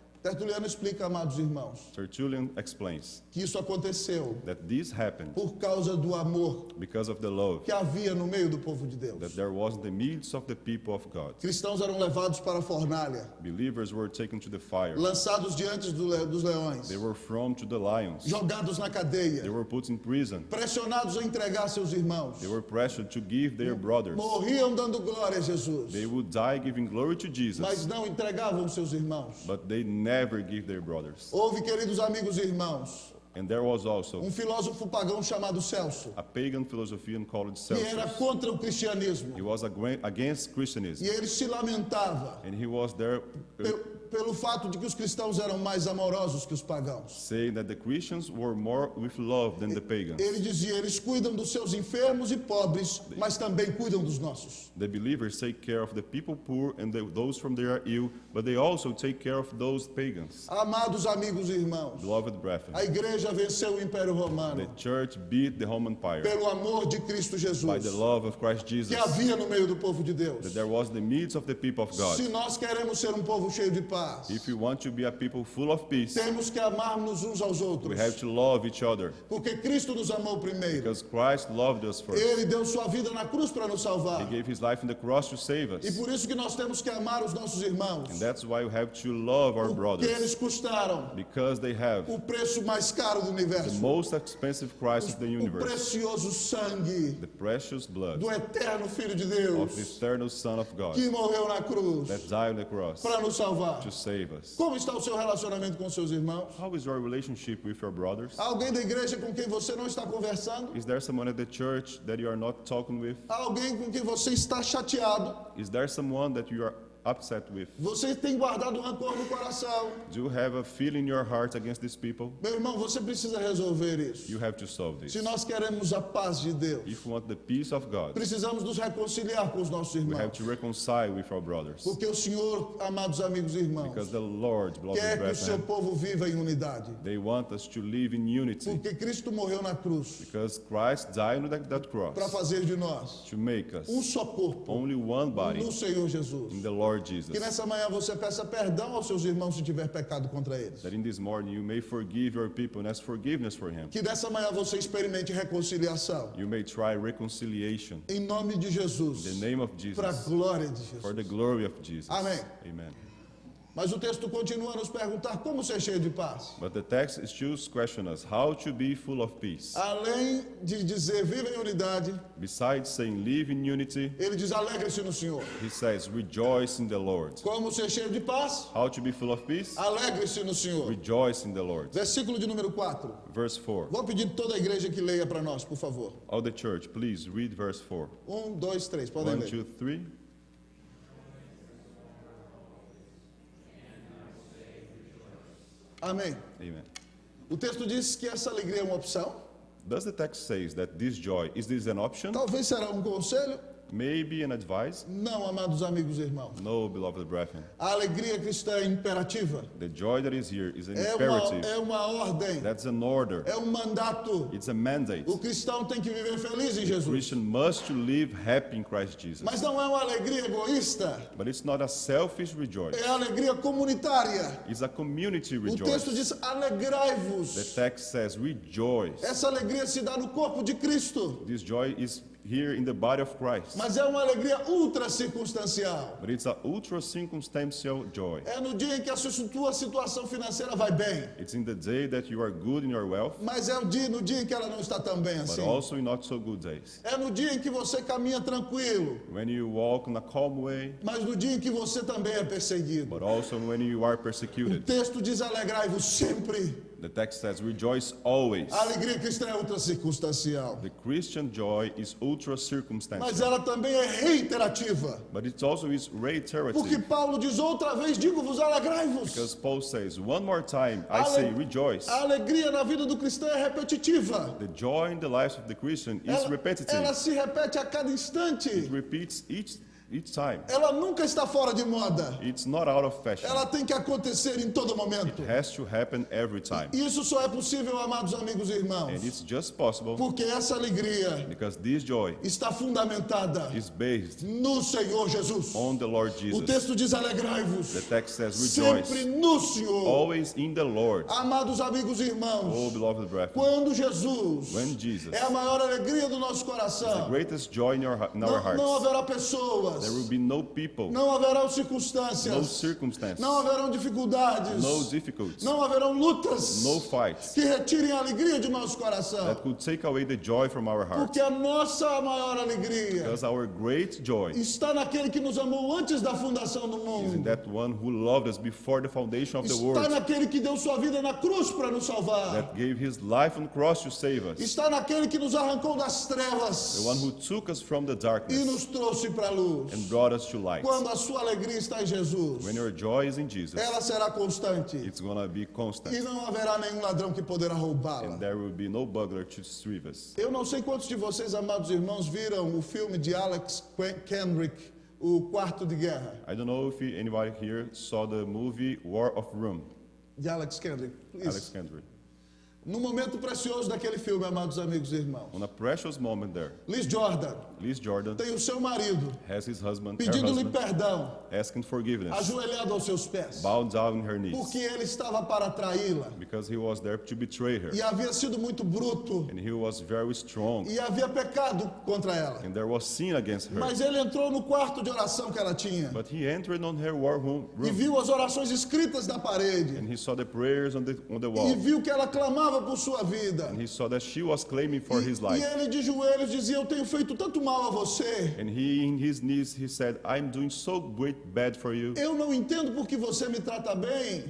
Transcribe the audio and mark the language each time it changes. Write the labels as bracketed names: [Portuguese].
[Portuguese] Tertuliano explica, amados irmãos, [English] Tertullian explains [Portuguese] que isso aconteceu [English] that this happened [Portuguese] por causa do amor [English] because of the love [Portuguese] que havia no meio do povo de Deus. [English] that there was in the midst of the people of God. [Portuguese] Cristãos eram levados para a fornalha, [English] Believers were taken to the fire. [Portuguese] lançados diante dos leões, [English] They were thrown to the lions. [Portuguese] jogados na cadeia, [English] They were put in prison. [Portuguese] pressionados a entregar seus irmãos, [English] They were pressured to give their brothers. [Portuguese] morriam dando glória a Jesus, [English] They would die giving glory to [Portuguese] mas [English] Jesus, [Portuguese] não entregavam seus irmãos. [English] but they never give their brothers. [Portuguese] Houve, queridos amigos e irmãos, [English] And there was also [Portuguese] filósofo pagão chamado Celso, [English] a pagan philosophian called [Portuguese] que era [English] Celsus. [Portuguese] contra o cristianismo, [English] He was against Christianism, [Portuguese] e ele se lamentava [English] and he was there [Portuguese] pelo fato de que os cristãos eram mais amorosos que os pagãos. [English] saying that the Christians were more with love than the pagans. [Portuguese] Ele dizia: eles cuidam dos seus enfermos e pobres, mas também cuidam dos nossos. [English] The believers take care of the people poor and those from their ill, but they also take care of those pagans. [Portuguese] Amados amigos e irmãos, [English] Beloved [Portuguese] a [English] brethren, [Portuguese] igreja venceu o Império [English] the [Portuguese] Romano [English] church beat the Roman Empire [Portuguese] pelo amor de Cristo [English] by Jesus, the love of Christ [Portuguese] que [English] Jesus, [Portuguese] havia no meio do povo de Deus. [English] that there was the needs of the people of God. [Portuguese] Se nós queremos ser um povo cheio de paz, [English] If we want to be a people full of peace, [Portuguese] temos que amar-nos uns aos [English] we [Portuguese] outros, [English] have to love each other [Portuguese] porque Cristo nos amou primeiro. [English] because Christ loved us first. [Portuguese] Ele deu sua vida na cruz para nos [English] He [Portuguese] salvar. [English] gave his life on the cross to save [Portuguese] E [English] us. [Portuguese] por isso que nós temos que amar os nossos irmãos, [English] And that's why we have to love our [Portuguese] porque eles custaram [English] because they have [Portuguese] o preço mais caro do [English] the [Portuguese] universo, [English] most expensive Christ of the [Portuguese] o [English] universe, [Portuguese] precioso sangue [English] the precious blood [Portuguese] do eterno Filho de [English] of the [Portuguese] Deus, [English] eternal Son of God [Portuguese] que morreu na cruz [English] that died on the cross [Portuguese] para nos salvar. [English] to save us. [Portuguese] Como está o seu relacionamento com seus irmãos? [English] How is your relationship with your brothers? [Portuguese] Há alguém da igreja com quem você não está conversando? [English] Is there someone at the church that you are not talking with? [Portuguese] Há alguém com quem você está chateado? [English] Is there someone that you are upset with? [Portuguese] Você tem guardado rancor no coração. [English] Do you have a feeling in your heart against these people? [Portuguese] Meu irmão, você precisa resolver isso. [English] You have to solve this. [Portuguese] Se nós queremos a paz de Deus, [English] If we want the peace of God, [Portuguese] precisamos nos reconciliar com os nossos [English] we have [Portuguese] irmãos. [English] to reconcile with our brothers. [Portuguese] Porque o Senhor, amados amigos e irmãos, [English] Because the Lord, beloved [Portuguese] quer que o seu [English] brethren, [Portuguese] povo viva em unidade. [English] they want us to live in unity. [Portuguese] Porque Cristo morreu na cruz [English] Because Christ died on that cross [Portuguese] para fazer de nós [English] to make us [Portuguese] só corpo [English] only one body [Portuguese] no Senhor Jesus. [English] in the Lord Jesus. [Portuguese] Que nessa manhã você peça perdão aos seus irmãos se tiver pecado contra eles. [English] That in this morning you may forgive your people and ask forgiveness for him. [Portuguese] Que nessa manhã você experimente reconciliação. [English] You may try reconciliation [Portuguese] Em nome de [English] in [Portuguese] Jesus. [English] the name of [Portuguese] Para a [English] Jesus, [Portuguese] glória de [English] for [Portuguese] Jesus. [English] the glory of Jesus. [Portuguese] Amém. [English] Amen. [Portuguese] Mas o texto continua a nos perguntar como ser cheio de paz. [English] But the text still questions us how to be full of peace. [Portuguese] Além de dizer viva em unidade, [English] Besides saying live in unity, [Portuguese] ele diz alegre-se no Senhor. [English] he says rejoice in the Lord. [Portuguese] Como ser cheio de paz? [English] How to be full of peace? [Portuguese] Alegre-se no Senhor. [English] Rejoice in the Lord. [Portuguese] Versículo de número 4. [English] Verse 4. [Portuguese] Vou pedir toda a igreja que leia para nós, por favor. [English] All the church, please read verse 4. [Portuguese] 1, 2, 3, podem [English] 1, [Portuguese] ler. [English] 2, 3. [Portuguese] Amém. [English] Amen. [Portuguese] O texto diz que essa alegria é uma opção. [English] Does the text says that this joy, is this an option? [Portuguese] Talvez será um conselho. [English] Maybe an advice? [Portuguese] Não, amados amigos e irmãos. [English] No, beloved brethren. [Portuguese] A alegria cristã é imperativa. [English] The joy that is here is an [Portuguese] É [English] imperative. [Portuguese] uma ordem. [English] That's an order. [Portuguese] É um mandato. [English] It's a mandate. [Portuguese] O cristão tem que viver feliz em Jesus. [English] Christian must to live happy in Christ Jesus. [Portuguese] Mas não é uma alegria egoísta. [English] But it's not a selfish rejoice. [Portuguese] É alegria comunitária. [English] It's a community [Portuguese] O texto [English] rejoice. [Portuguese] diz [English] The [Portuguese] alegrai-vos. [English] text says rejoice. [Portuguese] Essa alegria se dá no corpo de Cristo. [English] This joy is here in the body of Christ. [Portuguese] Mas é uma alegria ultra circunstancial. [English] But it's an ultra circumstantial joy. [Portuguese] É no dia em que a sua situação financeira vai bem. [English] It's in the day that you are good in your wealth, [Portuguese] Mas é no dia em que ela não está tão bem [English] but [Portuguese] assim. [English] also in not so good days. [Portuguese] É no dia em que você caminha tranquilo. [English] When you walk in a calm way, [Portuguese] Mas no dia em que você também é perseguido. [English] but also when you are [Portuguese] O [English] persecuted. [Portuguese] texto diz alegrai-vos sempre. [English] The text says rejoice always. [Portuguese] A alegria cristã é ultra circunstancial. [English] The Christian joy is ultra [Portuguese] Mas [English] circumstantial, [Portuguese] ela também é reiterativa. [English] but it also is [Portuguese] Porque [English] reiterative. [Portuguese] Paulo diz outra vez, digo-vos, alegrai-vos. [English] Because Paul says, one more time, I say rejoice. [Portuguese] A alegria na vida do cristão é repetitiva. [English] The joy in the lives of the Christian is [Portuguese] Ela [English] repetitive. [Portuguese] se repete a cada [English] It [Portuguese] instante. [English] repeats each time. [Portuguese] Ela nunca está fora de moda. [English] It's not out of fashion. [Portuguese] Ela tem que acontecer em todo momento. [English] It has to happen every time. [Portuguese] Isso só é possível, amados amigos e irmãos, [English] And it's just possible [Portuguese] porque essa alegria [English] because this joy [Portuguese] está fundamentada [English] is based [Portuguese] no Senhor Jesus. [English] on the Lord [Portuguese] O [English] Jesus. [Portuguese] texto diz alegrai-vos. [English] The text says [Portuguese] Sempre [English] rejoice [Portuguese] no Senhor. [English] always in the Lord. [Portuguese] Amados amigos e [English] Oh, [Portuguese] irmãos, [English] beloved brethren, [Portuguese] quando Jesus [English] when Jesus, [Portuguese] é a maior alegria do nosso [English] the [Portuguese] coração, [English] greatest joy in our [Portuguese] não [English] hearts, [Portuguese] haverá [English] there will [Portuguese] pessoas, [English] be no people, [Portuguese] não haverão [English] no [Portuguese] circunstâncias, [English] circumstance, [Portuguese] não haverão dificuldades, [English] no difficulties, [Portuguese] não haverão lutas [English] no fights [Portuguese] que retirem a alegria de nosso coração. [English] that could take away the joy from our heart. [Portuguese] Porque a nossa maior alegria [English] Because our great joy [Portuguese] está naquele que nos amou antes da fundação do [English] is in [Portuguese] mundo. [English] that one who loved us before the foundation of the [Portuguese] Está [English] world, [Portuguese] naquele que deu sua vida na cruz para nos salvar. [English] that gave his life on the cross to save us, [Portuguese] Está naquele que nos arrancou das [English] the [Portuguese] trevas [English] one who took us from the [Portuguese] e [English] darkness [Portuguese] nos trouxe para a luz. [English] and brought us to light. [Portuguese] Quando a sua alegria está em Jesus, [English] When your joy is in Jesus, [Portuguese] ela será constante [English] it's gonna be [Portuguese] e [English] constant, [Portuguese] não haverá nenhum ladrão que poderá roubá-la. [English] and there will be no burglar to strive us. [Portuguese] Eu não sei quantos de vocês, amados irmãos, viram o filme de Alex Kendrick, O Quarto de Guerra. [English] I don't know if anybody here saw the movie War of Room, [Portuguese] De Alex Kendrick. [English] Alex [Portuguese] Isso. [English] Kendrick. [Portuguese] No momento precioso daquele filme, amados amigos e irmãos, [English] On a precious moment there, [Portuguese] Liz Jordan [English] Liz Jordan [Portuguese] tem o seu marido [English] has his husband, her [Portuguese] pedindo-lhe [English] husband, [Portuguese] perdão, [English] asking forgiveness, [Portuguese] ajoelhado aos seus pés, [English] bowed down in her [Portuguese] porque [English] knees, [Portuguese] ele estava para traí-la [English] because he was there to betray her, [Portuguese] e havia sido muito bruto [English] and he was very strong, [Portuguese] e havia pecado contra ela. [English] and there was sin against her. [Portuguese] Mas ele entrou no quarto de oração que ela tinha [English] But he entered on her war room, [Portuguese] e viu as orações escritas na parede [English] and he saw the prayers on the [Portuguese] e [English] wall, [Portuguese] viu que ela clamava por sua vida. [English] and he saw that she was claiming for his [Portuguese] E [English] life. [Portuguese] ele de joelhos dizia: eu tenho feito tanto mal a você. [English] And he, in his knees, he said, I'm doing so great bad for you. [Portuguese] Eu não entendo porque você me trata bem.